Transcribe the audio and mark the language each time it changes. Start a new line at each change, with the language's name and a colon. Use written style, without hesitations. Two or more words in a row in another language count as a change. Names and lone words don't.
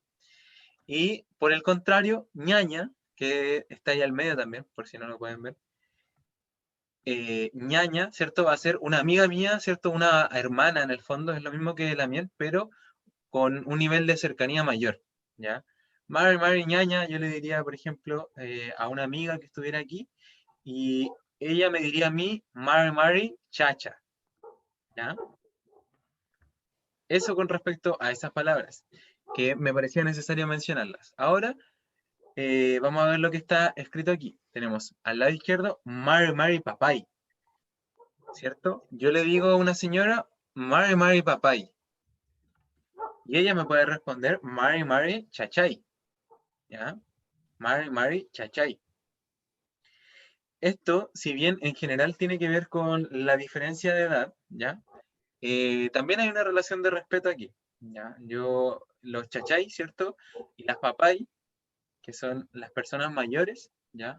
Spanish: Y por el contrario, ñaña, que está ahí al medio también, por si no lo pueden ver. Ñaña, ¿cierto? Va a ser una amiga mía, ¿cierto? Una hermana en el fondo, es lo mismo que la miel, pero con un nivel de cercanía mayor, ¿ya?
Mapuche: Mari, Mari, ñaña,
Spanish: yo le diría, por ejemplo, a una amiga que estuviera aquí, y ella me diría a mí,
Mapuche: Mari, Mari, chacha,
Spanish: ¿ya? Eso con respecto a esas palabras, que me parecía necesario mencionarlas. Ahora, vamos a ver lo que está escrito aquí. Tenemos al lado izquierdo,
Mapuche: Mari, Mari, papay,
Spanish: ¿cierto? Yo le digo a una señora,
Mapuche: Mari, Mari, papay,
Spanish: y ella me puede responder,
Mapuche: Mari, Mari, chachay, ¿ya? Mari, Mari, chachay.
Spanish: Esto, si bien en general tiene que ver con la diferencia de edad, ¿ya? También hay una relación de respeto aquí, ¿ya? Los chachay, ¿cierto? Y las papay, que son las personas mayores, ¿ya?